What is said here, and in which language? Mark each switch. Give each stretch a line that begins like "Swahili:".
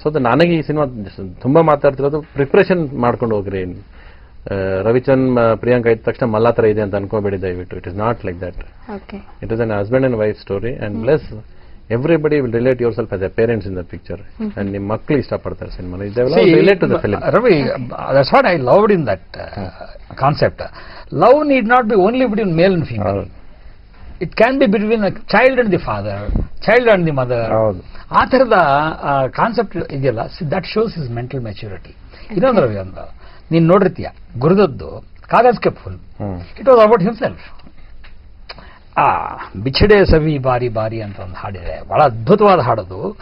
Kannada: So ನನಗೆ ಈ cinema ತುಂಬಾ ಮಾತಾಡ್ತಿರೋದು, ಪ್ರಿಪ್ರೇಷನ್ ಮಾಡ್ಕೊಂಡು ಹೋಗ್ರಿ. ರವಿಚಂದ್ ಪ್ರಿಯಾಂಕಾ ಇದ್ದ ತಕ್ಷಣ ಮಲ್ಲಾ ತರ ಇದೆ ಅಂತ ಅನ್ಕೋಬೇಡಿ ದಯವಿಟ್ಟು.
English: It is not like that. It is an husband and wife story. And plus everybody will relate yourself as a parents in the picture.
Kannada: And ನಿಮ್ಮ ಮಕ್ಕಳು ಇಷ್ಟಪಡ್ತಾರೆ cinema.
English: Relate to the film. Ravi, that's what I loved in that concept. Love need not be only between male and female. It can be between a child and the father, child and the mother.
Kannada: ಆ ತರದ concept ಇದೆಯಲ್ಲ,
English: That shows is mental maturity.
Kannada: ಇನ್ನೊಂದು ರವಿ ಅಂತ ನೀನ್ ನೋಡಿರ್ತೀಯ, ಗುರುದದ್ದು Kagaz K full,
English: It was about himself.
Kannada: ಬಿಛಡೆ ಸವಿ ಬಾರಿ ಬಾರಿ ಅಂತ ಒಂದು ಹಾಡಿದೆ, ಬಹಳ ಅದ್ಭುತವಾದ ಹಾಡೋದು.